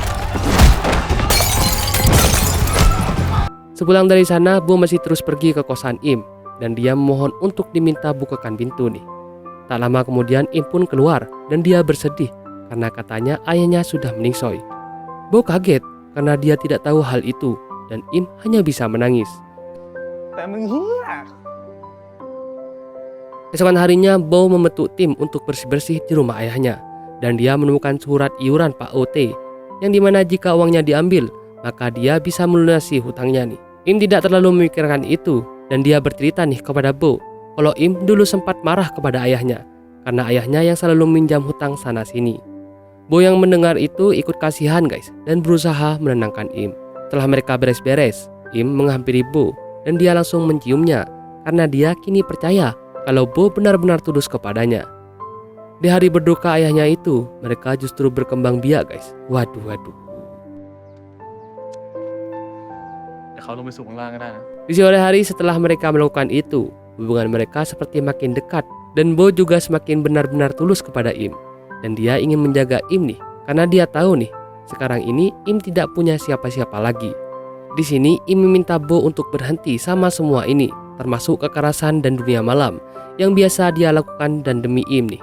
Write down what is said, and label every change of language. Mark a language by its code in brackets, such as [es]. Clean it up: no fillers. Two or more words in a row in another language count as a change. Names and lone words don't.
[id] Sepulang dari sana, Bo masih terus pergi ke kosan Im. Dan dia memohon untuk diminta bukakan pintu nih. Tak lama kemudian Im pun keluar dan dia bersedih. Karena katanya ayahnya sudah meningsoy. Bo kaget karena dia tidak tahu hal itu. Dan Im hanya bisa menangis. [th] แต่มึงเฮีย [id] Keesokan harinya, Bo membentuk tim untuk bersih-bersih di rumah ayahnya. Dan dia menemukan surat iuran Pak Ote, yang dimana jika uangnya diambil, maka dia bisa melunasi hutangnya nih. Im tidak terlalu memikirkan itu, dan dia bercerita nih kepada Bo, kalau Im dulu sempat marah kepada ayahnya, karena ayahnya yang selalu meminjam hutang sana-sini. Bo yang mendengar itu ikut kasihan guys, dan berusaha menenangkan Im. Setelah mereka beres-beres, Im menghampiri Bo, dan dia langsung menciumnya, karena dia kini percaya kalau Bo benar-benar tulus kepadanya. Di hari berduka ayahnya itu, mereka justru berkembang biak guys. Waduh. [th] แต่เขาลงไปสู่ข้างล่างก็ได้นะ [id] Di sore hari setelah mereka melakukan itu, hubungan mereka seperti makin dekat. Dan Bo juga semakin benar-benar tulus kepada Im. Dan dia ingin menjaga Im nih, karena dia tahu nih, sekarang ini Im tidak punya siapa-siapa lagi. Di sini Im meminta Bo untuk berhenti sama semua ini, termasuk kekerasan dan dunia malam yang biasa dia lakukan dan demi Im nih.